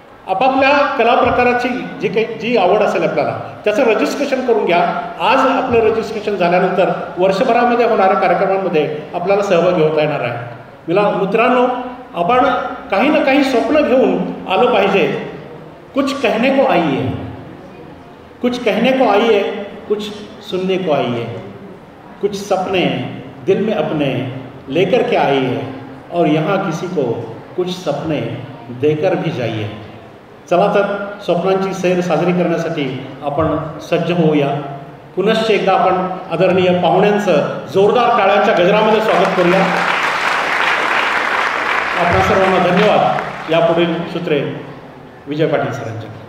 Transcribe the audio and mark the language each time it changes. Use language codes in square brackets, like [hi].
[mr] आपापल्या कला प्रकाराची जी आवड असेल आपल्याला त्याचं रजिस्ट्रेशन करून घ्या. आज आपलं रजिस्ट्रेशन झाल्यानंतर वर्षभरामध्ये होणाऱ्या कार्यक्रमांमध्ये आपल्याला सहभागी होता येणार आहे. मित्रांनो, आपण काही ना काही स्वप्न घेऊन आलं पाहिजे. [hi] कुछ कहने को आई है, कुछ कहने को आई है, कुछ सुनने को आई है, कुछ सपने दिल में अपने लेकर के आई है और यहाँ किसी को कुछ सपने देकर भी जाइए. [mr] चला तर स्वप्नांची सैर साजरी करण्यासाठी आपण सज्ज होऊया. पुनश्च एकदा आपण आदरणीय पाहुण्यांचं जोरदार टाळ्यांच्या गजरामध्ये स्वागत करूया. आपल्या सर्वांना धन्यवाद. यापुढील सूत्रे विजय पाटील सरांचे.